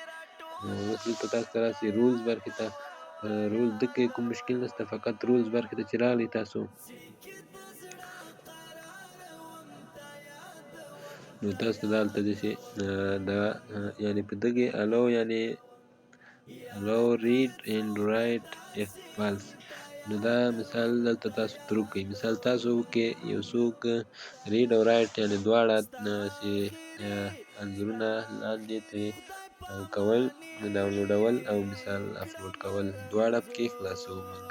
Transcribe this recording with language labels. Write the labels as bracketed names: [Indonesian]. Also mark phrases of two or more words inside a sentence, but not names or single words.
[Pashto] نو اوس دلته تاسو ته راسئ رولز برخې ته، رولز دې کې کوم مشکل نشته، فقط رولز برخې ته چې راغلئ تاسو نو تاسو ته دا هلته داسې دا یعنې په دغې الو یعنې [English] allow read and write if false، [Pashto] نو دا مثال دلته تاسو ترو کړئ. مثال تاسو کې یو څوک ریډ او رایټ یعنې دواړه چې انځورونه لاندې ترې کول ډاونلوډول او مثال اپلوډ کول دواړه پکې خلاصوو مونږه.